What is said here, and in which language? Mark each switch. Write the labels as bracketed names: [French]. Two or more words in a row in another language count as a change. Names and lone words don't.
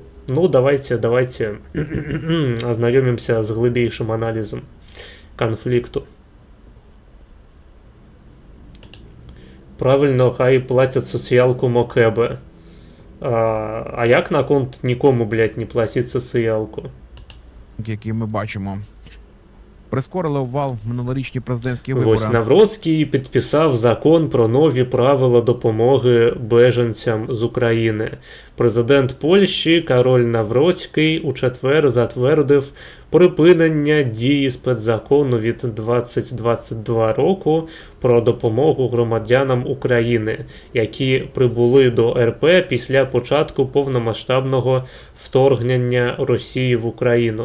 [Belarusian] Ну, давайте азнаёмімся з глыбейшым аналізам канфлікту. Правильно, хай плацяць сацыялку МОКЭБе. А як наконт нікому, блядь, не платіць сацыялку? [Ukrainian] Які ми бачимо. Прискорили обвал минулорічні президентські вибори. Ось Навроцький підписав закон про нові правила допомоги беженцям з України. Президент Польщі Кароль Навроцький у четвер затвердив припинення дії спецзакону від 2022 року про допомогу громадянам України, які прибули до РП після початку повномасштабного вторгнення Росії в Україну.